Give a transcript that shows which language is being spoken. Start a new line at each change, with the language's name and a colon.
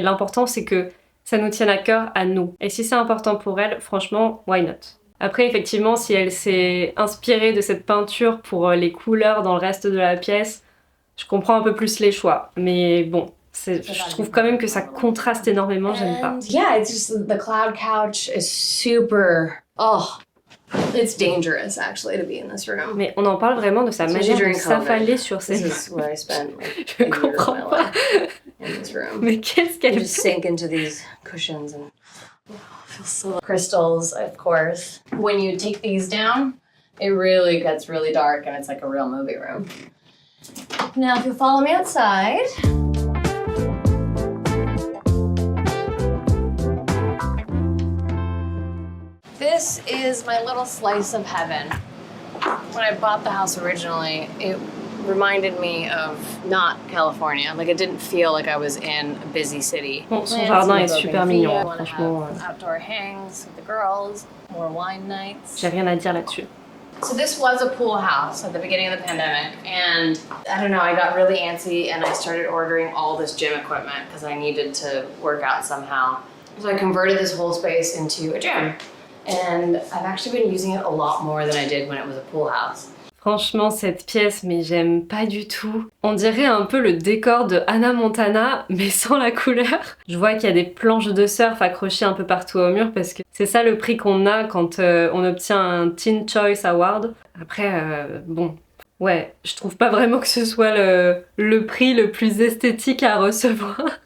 French: L'important c'est que ça nous tienne à cœur à nous. Et si c'est important pour elle, franchement,
English: why not?
French: Après effectivement si elle s'est inspirée de cette peinture pour les couleurs dans le reste de la pièce, je comprends un peu plus les choix, mais bon, je trouve quand même que ça contraste énormément, j'aime pas.
English: Yeah, it's just the cloud couch is super. Oh, it's dangerous actually to be in this room.
French: Mais on en parle vraiment de sa manière de s'affaler sur ses mains.
English: This is where I spent like
French: Je comprends pas.
English: In this room.
French: Mais qu'est-ce qu'elle
English: just sink into these cushions and feel so crystals, of course. When you take these down, it really gets really dark and it's like a real movie room. Now, if you'll follow me outside. This is my little slice of heaven. When I bought the house originally, it reminded me of not California. Like it didn't feel like I was in a busy city.
French: Bon, son jardin est super mignon, franchement.
English: Outdoor hangs with the girls, more wine nights.
French: J'ai rien à dire là-dessus.
English: So this was a pool house at the beginning of the pandemic, and I don't know, I got really antsy and I started ordering all this gym equipment because I needed to work out somehow. So I converted this whole space into a gym, and I've actually been using it a lot more than I did when it was a pool house.
French: Franchement, cette pièce, mais j'aime pas du tout. On dirait un peu le décor de Hannah Montana, mais sans la couleur. Je vois qu'il y a des planches de surf accrochées un peu partout au mur parce que c'est ça le prix qu'on a quand on obtient un Teen Choice Award. Après, bon, ouais, je trouve pas vraiment que ce soit le prix le plus esthétique à recevoir.